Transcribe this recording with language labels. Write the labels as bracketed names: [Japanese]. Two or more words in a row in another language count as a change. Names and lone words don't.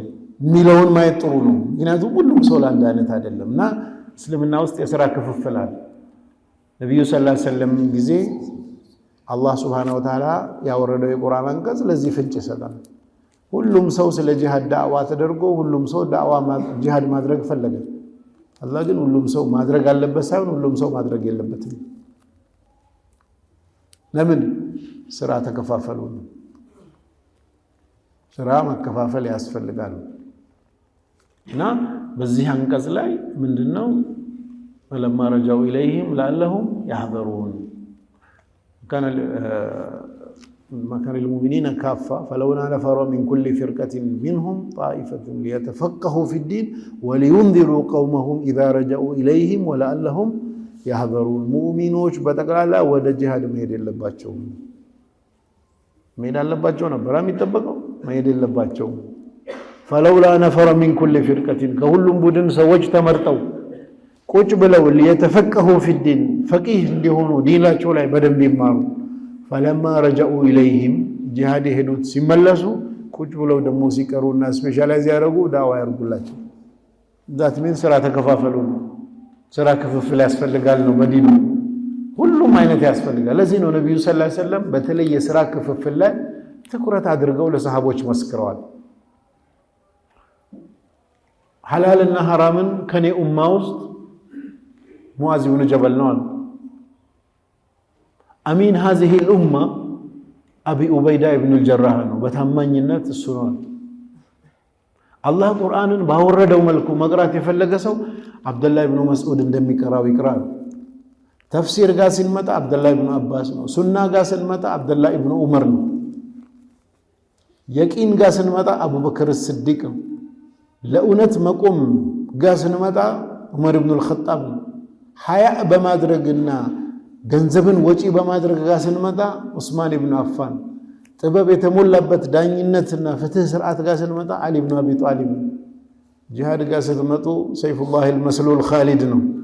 [Amharic] ሚለውን ማየት ጥሩ ነው። ምክንያቱም ሁሉም ሰው ለአንድ አይነት አይደለምና እስልምና ውስጥ የሥራ ክፍፍል አለ። ነብዩ [Arabic] صلى الله عليه وسلم [Amharic] ጊዜ አላህ [Arabic] سبحانه وتعالى [Amharic] ያወረደው የቁርአን አንቀጽ ለዚህ ፍንጭ ይሰጣል። ሁሉም ሰው ስለ ጂሃድ ዳዕዋ ተደርጎ ሁሉም ሰው ዳዕዋ ጂሃድ ማድረግ ፈለገ። አላህ ግን ሁሉም ሰው ማድረግ አለበት ሳይሆን ሁሉም ሰው ማድረግ የለበትም። ለምን? ስራ ተከፋፈሉ። ስራ መከፋፈል ያስፈልጋል። እና በዚህ አንቀጽ ላይ ምንድነው [Arabic] فلما رجعوا إليهم لعلهم يحذرون ما كان للمؤمنين كافة فلولا نفر من كل فرقة منهم طائفة ليتفقهوا في الدين ولينذروا قومهم إذا رجعوا إليهم ولعلهم يحذرون [Amharic] مؤمنوች በጠቅላላ ወደ ጂሃድ መሄድ የለባቸውም። መሄድ አለባቸው ነበር የሚጠበቀው፣ መሄድ የለባቸውም። [Arabic] فلولا نفر من كل فرقة [Amharic] ከሁሉም ቡድን ሰዎች ተመርጠው ቁጭ ብለው [Arabic] ليتفقهوا في الدين [Amharic] فقيه እንዲሆኑ ዲናቸው ላይ በደንብ ይማሩ። [Arabic] فلما رجعوا إليهم [Amharic] ጂሃድ ሄዱት ሲመለሱ ቁጭ ብለው ደግሞ ሲቀሩና ስፔሻላይዝ ያደርጉ ዳዋ ያርጉላቸው። ዛት ምን ስራ ተከፋፈሉ። ስራ ክፍፍል ያስፈልጋል ነው በዲኑ ሁሉም አይነት ያስፈልጋል። ለዚህ ነው ነብዩ [Arabic] صلى الله عليه وسلم [Amharic] በተለይ የስራ ክፍፍል ላይ ትኩረት አድርገው ለሰሃቦች መስክረዋል። ሐላልና ሐራምን ከኔ ኡማ ውስጥ ሙዓዝ ኢብኑ ጀበል ነው አሉ። አሚን [Arabic] هذه الامه [Amharic] ابي عبيده ابن الجراح ነው በታማኝነት እሱ ነው። አላህ ቁርአንን ባወረደው መልኩ መቅራት የፈለገ ሰው አብዱላህ ኢብኑ መስዑድ እንደሚቀራው ይቅራል። ተፍሲር ጋር ስንመጣ አብዱላህ ኢብኑ አባስ ነው። ሱና ጋር ስንመጣ አብዱላህ ኢብኑ ዑመር ነው። የቂን ጋር ስንመጣ አቡበክር ስዲቅ ነው። ለእውነት መቆም ጋር ስንመጣ ዑመር ኢብኑ አልኸጣብ ነው። ሐያ በማድረግና ገንዘብን ወጪ በማድረግ ጋር ስንመጣ ዑስማን ኢብኑ አፋን፣ ጥበብ የተሞላበት ዳኝነትና ፍትህ ስርዓት ጋር ስንመጣ አሊ ኢብኑ አቢ ጣሊብ፣ ጂሃድ ጋር ስትመጡ ሰይፉላህ አልመስሉል ኻሊድ ነው።